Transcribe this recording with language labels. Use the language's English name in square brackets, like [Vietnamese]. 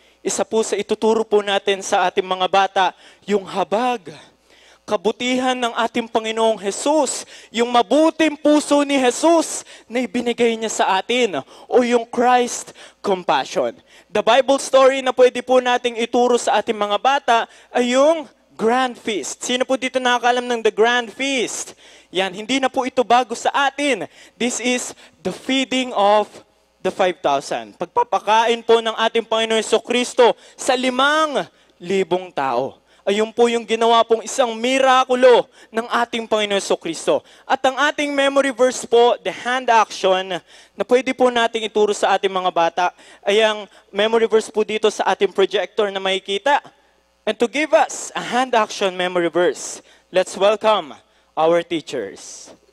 [Filipino] Isa po sa ituturo po natin sa ating mga bata, yung habag, kabutihan ng ating Panginoong Jesus, yung mabuting puso ni Jesus na ibinigay niya sa atin, o yung Christ Compassion. [English] The Bible story [Filipino] na pwede po nating ituro sa ating mga bata ay yung Grand Feast. Sino po dito nakakaalam ng the Grand Feast? Yan, hindi na po ito bago sa atin. [English] This is the feeding of the 5,000. [Filipino] Pagpapakain po ng ating Panginoon Jesucristo sa 5,000 tao. Ayun po yung ginawa pong isang mirakulo ng ating Panginoon Jesucristo. At ang ating memory verse po, [English] the hand action, [Filipino] na pwede po nating ituro sa ating mga bata, ay ang memory verse po dito sa ating projector na makikita. [English] And to give us a hand action memory verse, let's welcome our teachers.